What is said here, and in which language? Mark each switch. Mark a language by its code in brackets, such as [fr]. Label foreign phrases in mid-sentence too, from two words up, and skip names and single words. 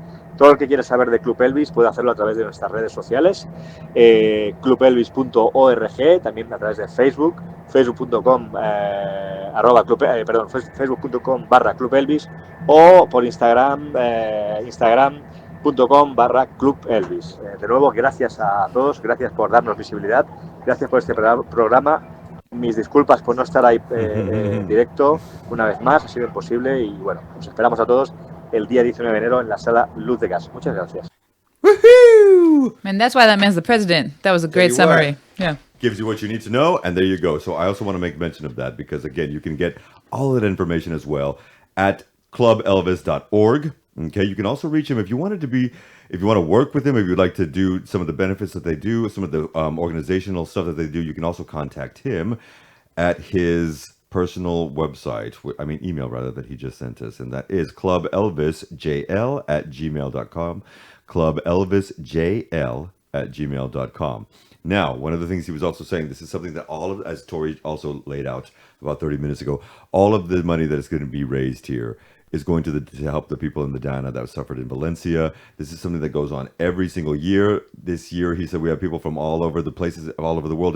[es] Todo el que quiera saber de Club Elvis puede hacerlo a través de nuestras redes sociales, clubelvis.org, también a través de Facebook, facebook.com/Club Elvis o por Instagram, Instagram.com/Club Elvis. De nuevo, gracias a todos, gracias por darnos visibilidad, gracias por este programa. Mis disculpas por no estar ahí en directo una vez más, ha sido imposible y bueno, os esperamos a todos el día 19 de enero en la sala Luz de Gas. Muchas gracias. Woohoo! [en] And that's why that man's the president. That was a great There you are. summary. Yeah. Gives you what you need to know, and there you go. So I also want to make mention of that because, again, you can get all of that information as well at clubelvis.org. Okay, you can also reach him if you want to work with him, if you'd like to do some of the benefits that they do, some of the organizational stuff that they do, you can also contact him at his personal website, email rather, that he just sent us, and that is clubelvisjl@gmail.com, clubelvisjl@gmail.com. Now, one of the things he was also saying, this is something that as Tori also laid out about 30 minutes ago, all of the money that is going to be raised here is going to help the people in the Dana that suffered in Valencia. This is something that goes on every single year. This year, he said, we have people from all over the places, all over the world.